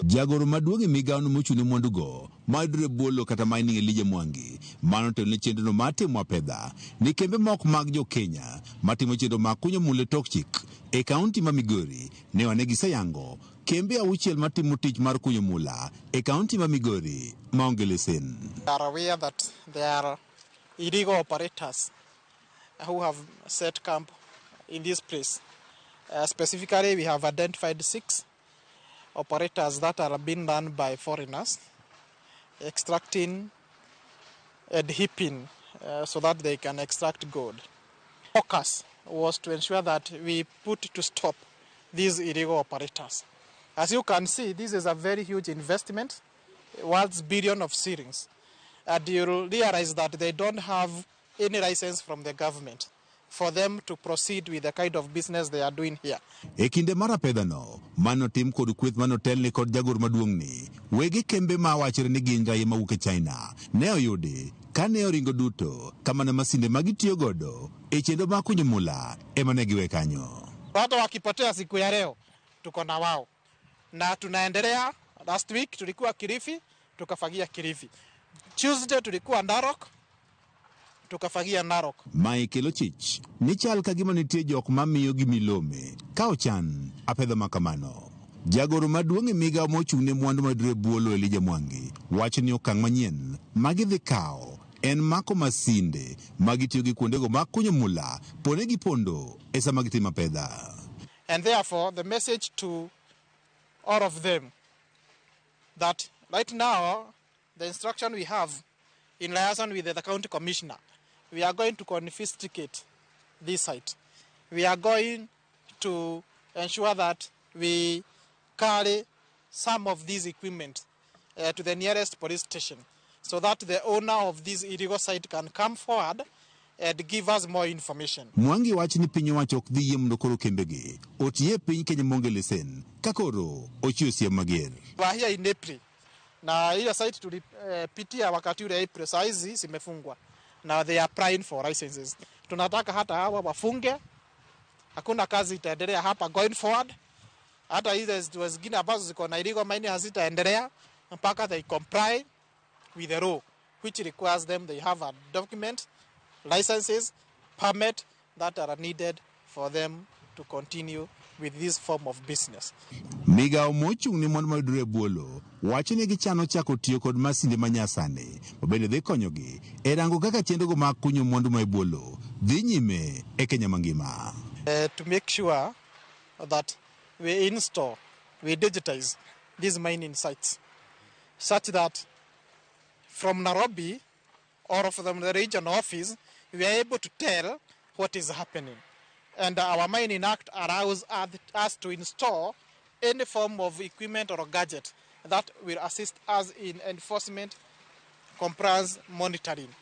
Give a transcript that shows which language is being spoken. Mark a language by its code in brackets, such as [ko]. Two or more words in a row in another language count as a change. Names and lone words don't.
[luo] Jagoro maduong' e Migao no mochung'ne mwandu go mayudore e bwo lowo kata mining Elijah Mwangi mano to ne chenrono mar timo apedha ni kembe mok mag jo Kenya matimo chenro mag kunyo mula tok chik e kaunti ma Migori ne wane giseyango kembe auchiel matimo tich mar kunyo mula e kaunti ma Migori maonge lesen. [en] We are aware that there are illegal operators who have set camp in this place. Specifically, we have identified 6 operators that are being run by foreigners, extracting and heaping so that they can extract gold. Focus was to ensure that we put to stop these illegal operators. As you can see, this is a very huge investment, worth billions of shillings. And you'll realize that they don't have any license from the government for them to proceed with the kind of business they are doing here. [luo] E kinde mar apedha no, mano tim kod kweth manotelne kod jagoro maduong' ni, wegi kembe ma wachore ni gin raia mawuok e China, ne oyudi ka ne oringo duto kama na masinde magitiyo godo e chenro mag kunyo mula ema ne giwe kanyo. [sw] Watu wakipotea siku ya leo, tuko na wao. Na tunaendelea. [en] Last week [sw] tulikuwa Kilifi, tukafagia Kilifi. Tuesday tulikuwa Narok, tukafagia Narok. [luo] Michael Chich ni chal kagima nitie jok mamiyo gi milome ka ochan apedha makamano. Jagoro maduong' e Migao mochung'ne mwandu mayudore e bwo lowo Elijah Mwangi wacho ni okang' manyien magidhi kawo en mako masinde magitiyo gi kuondego mag kunyo mula pone gi pondo e sama gitimo apedha. [en] And therefore the message to all of them that right now the instruction we have in liaison with the county commissioner, we are going to confiscate this site. We are going to ensure that we carry some of these equipment to the nearest police station so that the owner of this illegal site can come forward and give us more information. [luo] Mwangi wacho ni piny owacho ok dhi yie mondo koro kembegi otiye piny Kenya monge lesen ka koro ochiwo siem mager. [en] We are here in April. [sw] Na ile site tulipitia wakati ule April, saa hizi zimefungwa. [en] Now they are applying for licenses. [sw] Tunataka hata hawa wafunge. Hakuna kazi itaendelea hapa [en] going forward. [sw] Hata hizo zingine ambazo ziko na [en] illegal mining [sw] hazitaendelea mpaka [en] they comply with the law which requires them they have a document, licenses, permit that are needed for them to continue with this form of business. [luo] Migao mochung'ne mwandu mayudore e bwo lowo wacho ni gichano chako tiyo kod masinde manyasani mabende dhi konyogi e rango kaka chenrogo mag kunyo mwandu ma e bwo lowo dhi nyime e Kenya mangima. [en] To make sure that we digitize these mining sites such that from Nairobi or from the regional office we are able to tell what is happening. And our Mining Act allows us to install any form of equipment or gadget that will assist us in enforcement, compliance, monitoring.